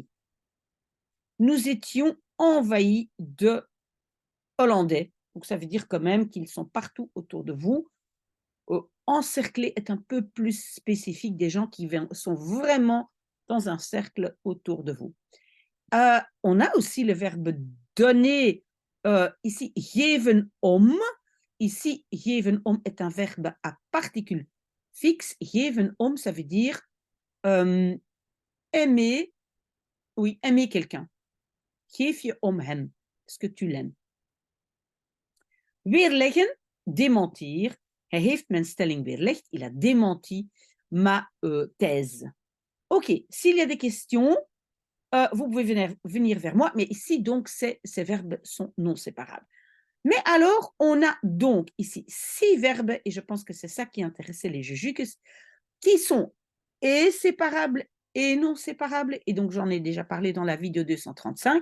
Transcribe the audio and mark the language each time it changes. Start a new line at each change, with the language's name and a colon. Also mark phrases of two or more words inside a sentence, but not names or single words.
French: Nous étions envahis de Hollandais. Donc ça veut dire quand même qu'ils sont partout autour de vous. Encercler est un peu plus spécifique des gens qui sont vraiment dans un cercle autour de vous. On a aussi le verbe donner. Ici,
Dutch: geven om.
French: Ici,
Dutch: geven om
French: est un verbe à particule fixe.
Dutch: Geven om,
French: ça veut dire aimer. Oui, aimer quelqu'un.
Dutch: Geef je om hem.
French: Est-ce que tu l'aimes? Weerleggen, démentir.
Dutch: Hij heeft mijn stelling weerlegd.
French: Il a démenti ma thèse. OK, s'il y a des questions, vous pouvez venir vers moi, mais ici, donc, ces verbes sont non séparables. Mais alors, on a donc ici 6 verbes, et je pense que c'est ça qui intéressait les jujuks, qui sont et séparables et non séparables, et donc j'en ai déjà parlé dans la vidéo 235.